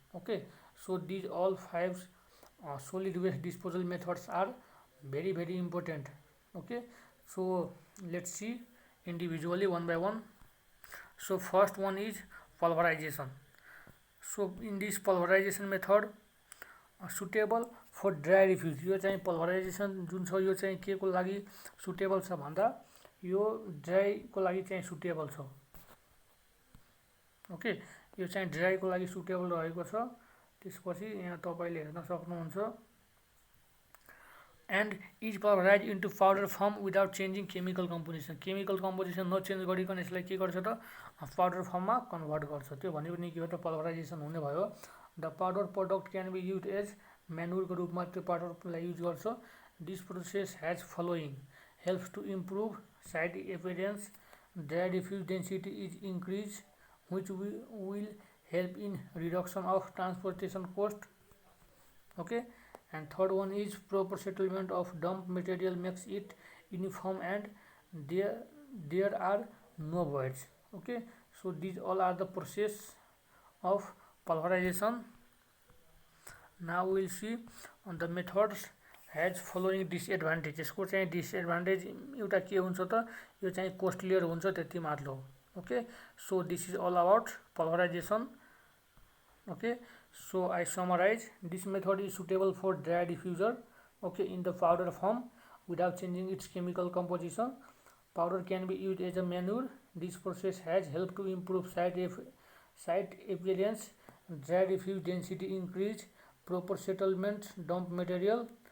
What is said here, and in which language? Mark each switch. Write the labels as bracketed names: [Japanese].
[English] Okay, so these all 5 solid waste disposal methods are very important. Okay, so let's see individually one by one. So first one is pulverization. So in this pulverization method, suitable for dry refuse, [Nepali] यो चाहिँ पल्भराइजेसन जुन छ यो चाहिँ के को लागि suitable छ भन्दा यो ड्राईको लागि चाहिँ सुटेबल छ। ओके, यो चाहिँ ड्राईको लागि सुटेबल रहेको छ। त्यसपछि यहाँ तपाईँले हेर्न सक्नुहुन्छ [English] and is pulverize into powder form without changing chemical composition, [Nepali] chemical composition नचेन्ज गरिकन यसलाई के गर्छ त पाउडर फर्ममा कन्भर्ट गर्छ। त्यो भनेको नि के हो त पल्भराइजेसन हुने भयो। [English] the powder product can be use as [Nepali] म्यानुरको रूपमा त्यो पाउडरलाई युज गर्छ। [English] This process has following helps to improve side appearance, dry refuse density is increase which will help in reduction of transportation cost. Okay, and third one is proper settlement of dump material makes it uniform and there are no voids. Okay, so these all are the process of pulverization. Now we will see on the methods has following disadvantages. [Nepali] यसको चाहिँ disadvantage एउटा के हुन्छ त यो चाहिँ कोस्टलियर हुन्छ त्यति मात्र हो। [English] Okay, so this is all about pulverization. Okay, so I summarize, this method is suitable for dry diffuser, okay, in the powder form without changing its chemical composition. Powder can be used as a manure. This process has helped to improve site appearance, dry diffuse density increase, proper settlement dump material.